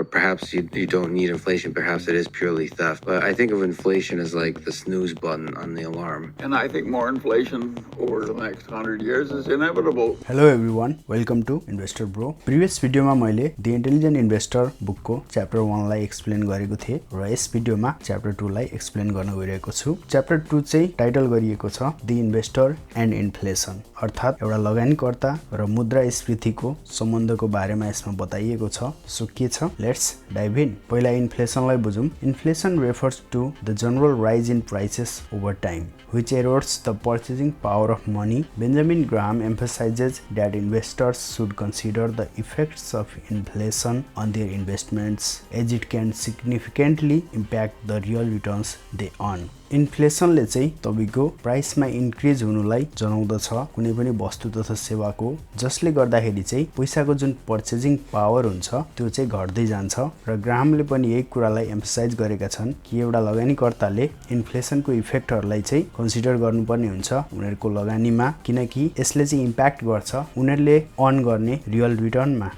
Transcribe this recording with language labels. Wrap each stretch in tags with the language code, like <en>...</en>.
<en>perhaps you don't need inflation, perhaps it is purely theft. But I think of inflation as like the snooze button on the alarm. And I think more inflation over the next 100 years is inevitable. Hello everyone, welcome to Investor Bro.</en> <ne>Previous video मा मैले The Intelligent Investor book को chapter 1 लाई explain गरेको थिए र यस video मा chapter 2 लाई explain गर्न गइरहेको छु. Chapter 2 चाहिँ टाइटल गरिएको छ The Investor and Inflation, अर्थात एउटा लगानीकर्ता र मुद्रास्फीतिको सम्बन्धको बारेमा यसमा बताइएको छ. सो के छ?</ne> <en>Let's dive in.</en> <ne>पहिला इन्फ्लेसनलाई बुझौं.</ne> <en>Inflation refers to the general rise in prices over time, which erodes the purchasing power of money. Benjamin Graham emphasizes that investors should consider the effects of inflation on their investments, as it can significantly impact the real returns they earn.</en> <ne>इन्फ्लेसनले चाहिँ तपाईको प्राइसमा increase हुनुलाई जनाउँदछ कुनै पनि वस्तु तथा सेवाको, जसले गर्दाखेरि चाहिँ पैसाको जुन पर्चेजिङ पावर हुन्छ त्यो चाहिँ घट्दै जान्छ. र ग्राहमले पनि यही कुरालाई एम्फसाइज गरेका छन् कि एउटा लगानीकर्ताले इन्फ्लेसनको इफेक्टहरुलाई चाहिँ कन्सिडर गर्नुपर्ने हुन्छ उनीहरुको लगानीमा, किनकि यसले चाहिँ इम्प्याक्ट गर्छ उनीहरुले अर्न गर्ने रियल रिटर्नमा.</ne>